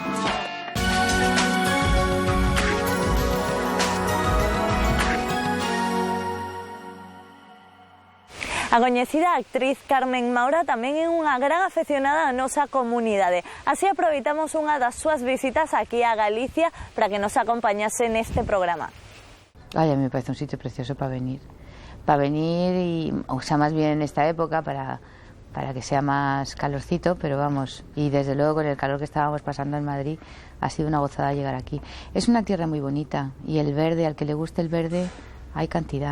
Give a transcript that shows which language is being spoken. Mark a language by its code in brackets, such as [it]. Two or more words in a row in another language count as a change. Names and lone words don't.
[gl] A coñecida actriz Carmen Maura tamén é unha gran afeccionada á nosa comunidade. Así aproveitamos unha das súas visitas aquí a Galicia para que nos acompañase neste programa. [es] Ay, a mí me parece un sitio precioso para venir. Para venir, y, o sea, más bien en esta época, para que sea más calorcito, pero vamos, y desde luego con el calor que estábamos pasando en Madrid, ha sido una gozada llegar aquí. Es una tierra muy bonita, y el verde, al que le guste el verde, hay cantidad.